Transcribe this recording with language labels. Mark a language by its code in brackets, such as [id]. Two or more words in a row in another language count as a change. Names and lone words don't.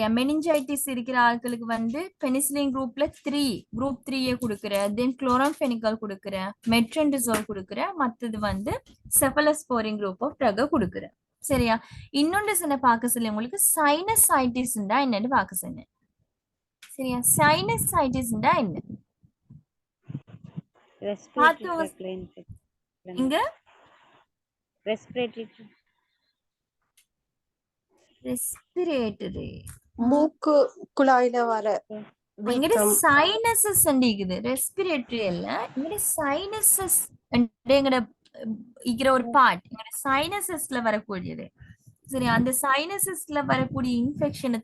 [ta] மெனிஞ்சைட்டிஸ் இருக்கிற ஆட்களுக்கு வந்து பெனிசிலின் குரூப்ல குரூப் 3 கொடுக்குறேன். தென் குளோராம்பெனிகால் கொடுக்குறேன், மெட்ரன்டிசோல் கொடுக்குறேன். மற்றது வந்து [en] cephalosporin group of drug [ta] கொடுக்குறேன். சரியா? இன்னொன்று சொன்ன பார்க்க சொல்லி உங்களுக்கு சைனசைட்டிஸ்ண்டா என்னன்னு பார்க்க சொன்னேன். சரியா? சைனசைட்டிஸ்ண்டா என்ன? [en] Respiratory tract infection. [ta] இங்க [en] Respiratory. ரெஸ்பிரேட்டரி. [ta] மூக்கு குழாயில வர இங்கட வீக்கம். சைனசஸ் இருக்குது ரெஸ்பிரேட்டரி இல்ல இங்கட சைனசஸ் எங்கட இருக்கிற ஒரு பார்ட் எங்கட சைனசஸ்ல வரக்கூடியது சரி அந்த சைனசஸ்ல வரக்கூடிய இன்ஃபெக்ஷனை